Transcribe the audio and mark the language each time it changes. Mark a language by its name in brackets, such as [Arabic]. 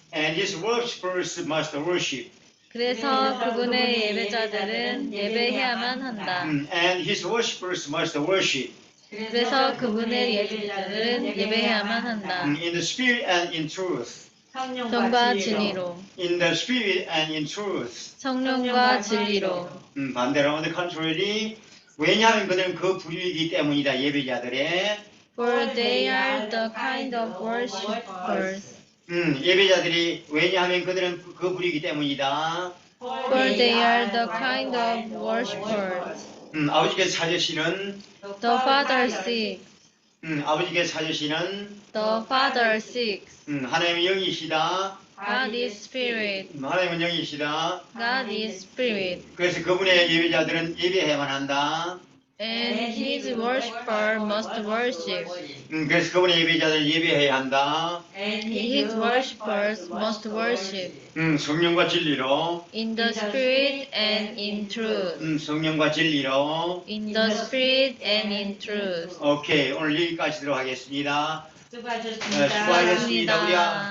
[English] And his worshippers must worship. [Korean] 그래서 그분의 예배자들은 예배해야만 한다. [English] And his worshippers must worship. [Korean] 그래서 그분의 예배자들은 예배해야만 한다. [English] In the spirit and in truth. [Korean] 성과 진리로. [English] In the spirit and in truth. [Korean] 성령과 진리로. [English] 반대로 on the contrary. [Korean] 왜냐하면 그들은 그 부류이기 때문이다. 예배자들의. [English] For they are the kind of worshippers. [Korean] 예배자들이 왜냐하면 그들은 그 부류이기 때문이다. [English] For they are the kind of worshippers. [Korean] 아버지께서 찾으시는 [English] The Father seeks. [Korean] 아버지께서 찾으시는 [English] The Father seeks. [Korean] 하나님은 영이시다. [English] God is spirit. [Korean] 하나님은 영이시다. [English] God is spirit. [Korean] 그래서 그분의 예배자들은 예배해야만 한다. [English] And his worshipper must worship. [Korean] 그래서 그분의 예배자들은 예배해야 한다. [English] And his worshippers must worship. [Korean] 성령과 진리로. [English] In the spirit and in truth. [Korean] 성령과 진리로. [English] In the spirit and in truth. [Korean] 오케이. 오늘 여기까지 하도록 하겠습니다. 수고하셨습니다. 수고하셨습니다. 우리가